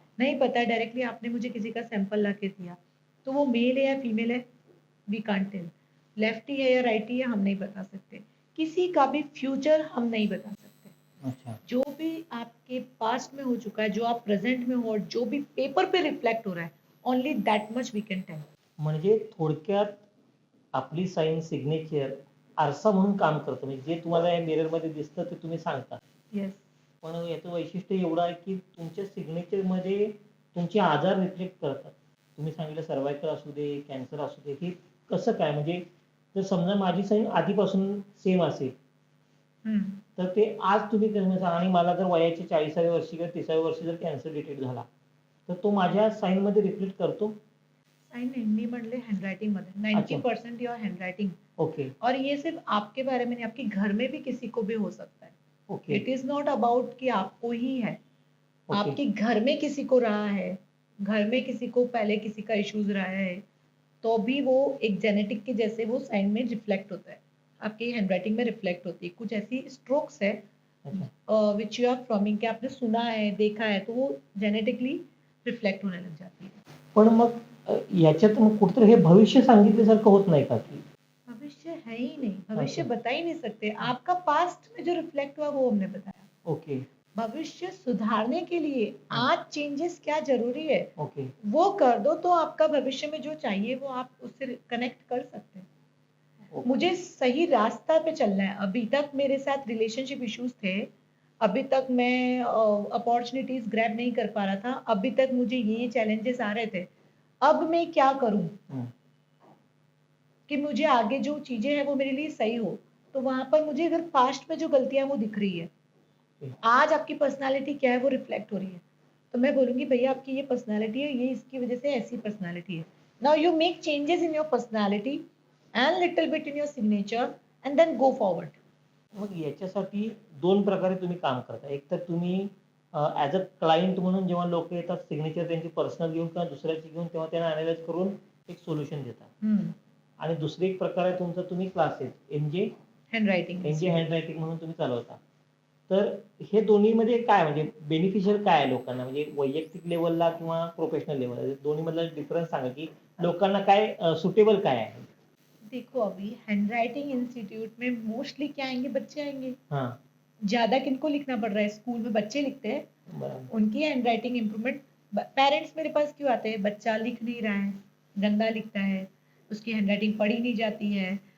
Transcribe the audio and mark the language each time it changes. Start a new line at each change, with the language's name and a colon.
Hindi: नहीं पता है, डायरेक्टली आपने मुझे किसी का सैंपल लाके दिया, तो वो मेल है या फीमेल है,
English: We can't tell.
Hindi: लेफ्टी है या राइटी है, हम नहीं बता सकते। किसी का भी फ्यूचर हम नहीं बता सकते। अच्छा. जो भी आपके पास्ट में हो चुका है, जो आप प्रेज़ेंट में हो और जो भी पेपर पे रिफ्लेक्ट हो रहा है,
English: Only that much we can tell.
Marathi: म्हणजे थोडक्यात आपली साइन सिग्नेचर आरसा म्हणून काम करतं. म्हणजे जे तुम्हाला या मिररमध्ये दिसतं ते तुम्ही सांगता.
English: yes,
Marathi: पण याचं वैशिष्ट्य एवढं आहे, की तुमच्या सिग्नेचरमध्ये तुमचे आजार रिफ्लेक्ट करतात. तुम्ही सांगितलं सर्व्हायकल असू दे, कॅन्सर असू दे, हे कसं काय? म्हणजे जर समजा माझी साईन आधीपासून सेम असेल, हं. तर ते आज तुम्ही कसं आणि मला जर वयाच्या 40व्या वर्षी किंवा 30व्या वर्षी जर कॅन्सर डिटेक्ट झाला, तर तो माझ्या साईनमध्ये रिफ्लेक्ट करतो?
Hindi: साइन नहीं,
Marathi: मी म्हणले हैंडराइटिंगमध्ये
Hindi: अच्छा.
English: 90% your handwriting. Okay.
Hindi: और ये सिर्फ आपके बारे में नहीं, आपके घर में भी किसी को भी हो सकता है।
English: Okay. It is not about
Hindi: कि आपको ही है।
English: Okay.
Hindi: आपके घर में किसी को रहा है, घर में किसी को पहले किसी का इश्यूज़ रहा है, तो भी वो एक जेनेटिक के जैसे वो साइन में रिफ्लेक्ट होता है। आपकी हैंडराइटिंग में रिफ्लेक्ट होती है। कुछ ऐसी स्ट्रोक्स है अच्छा.
English: which you are forming
Hindi: कि आपने सुना है, देखा है, तो वो जेनेटिकली रिफ्लेक्ट होने लग जाती है।
Marathi: पण मग याच्यात मग कुठेतरी हे भविष्य सांगितल्यासारखं होत नाही का, की
Hindi: भविष्य है ही नहीं, भविष्य अच्छा. बता ही नहीं सकते। आपका पास्ट में जो रिफ्लेक्ट हुआ वो हमने बताया।
English: Okay.
Hindi: भविष्य सुधारने के लिए आज चेंजेस क्या ज़रूरी है,
English: Okay.
Hindi: वो कर दो तो आपका भविष्य में जो चाहिए वो आप उससे कनेक्ट कर सकते हैं।
English: Okay.
Hindi: मुझे सही रास्ता पे चलना है। अभी तक मेरे साथ रिलेशनशिप इश्यूज़ थे। अभी तक मैं अपॉर्च्युनिटीज़ ग्रैब नहीं कर पा रहा था। अभी तक मुझे ये चैलेंजेस आ रहे थे। अब मैं क्या करूँ हं. कि मुझे आगे जो चीज़ें हैं वो मेरे लिए सही हो। तो वहाँ पर मुझे अगर पास्ट में जो गलतियाँ वो दिख रही है, आज आपकी पर्सनैलिटी क्या है वो रिफ्लेक्ट हो रही है। तो मैं बोलूँगी भैया आपकी ये पर्सनैलिटी है, ये इसकी वज़ह से ऐसी पर्सनैलिटी है।
English: Now you make changes in your personality and little bit in your signature and then go forward.
Marathi: मग याच्यासाठी 2 प्रकारे तुम्ही काम करता. एक तर तुम्ही ॲज अ क्लायंट म्हणून जेव्हा लोकं येतात सिग्नेचर त्यांची पर्सनल घेऊन किंवा दुसऱ्याची घेऊन तेव्हा त्यांना अॅनलाईज करून एक सोल्युशन देता. आणि दुसरी एक प्रकार आहे तुमचा तुम्ही क्लासेस एनजे
English: handwriting
Marathi: हँडरायटिंग म्हणून तुम्ही चालवता. तर हे दोन्हीमध्ये काय म्हणजे बेनिफिशियल काय आहे लोकांना? म्हणजे वैयक्तिक लेव्हलला किंवा प्रोफेशनल लेव्हलला दोन्हीमधला डिफरन्स सांगा, की लोकांना काय सुटेबल काय आहे?
Hindi: देखो अभी हैंडराइटिंग इंस्टीट्यूट में मोस्टली क्या आएँगे, बच्चे आएँगे। हां. ज़्यादा किनको लिखना पड़ रहा है? स्कूल में बच्चे लिखते हैं।
Marathi: बरोबर.
Hindi: उनकी हैंडराइटिंग इम्प्रूवमेंट पेरेंट्स मेरे पास क्यों आते हैं? बच्चा लिख नहीं रहा है, गंदा लिखता है, उसकी हैंडराइटिंग पढ़ी नहीं जाती है,